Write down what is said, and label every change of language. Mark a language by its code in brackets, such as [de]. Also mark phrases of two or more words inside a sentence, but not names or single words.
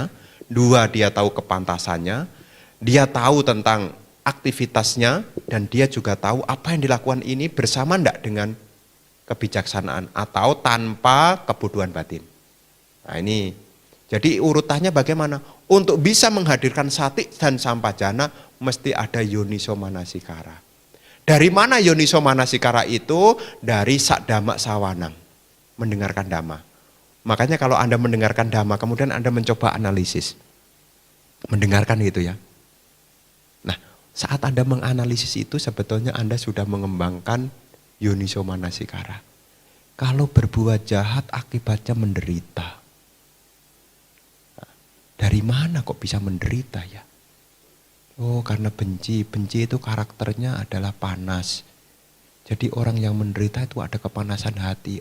[id] 2, dia tahu kepantasannya. Dia tahu tentang aktivitasnya, dan dia juga tahu apa yang dilakukan ini bersama ndak dengan kebijaksanaan atau tanpa kebutuhan batin. Nah ini, jadi urutannya bagaimana? Untuk bisa menghadirkan sati dan sampajana mesti ada [pi] yoniso manasikara. [id] Dari mana [pi] yoniso manasikara [id] itu? Dari [pi] sakdama sawanang, [id] mendengarkan dhamma. Makanya kalau Anda mendengarkan dhamma kemudian Anda mencoba analisis, mendengarkan gitu ya. Saat Anda menganalisis itu sebetulnya Anda sudah mengembangkan [pi] yoniso manasikara. [id] Kalau berbuat jahat akibatnya menderita. Dari mana kok bisa menderita ya? Oh, karena benci. Benci itu karakternya adalah panas. Jadi orang yang menderita itu ada kepanasan hati.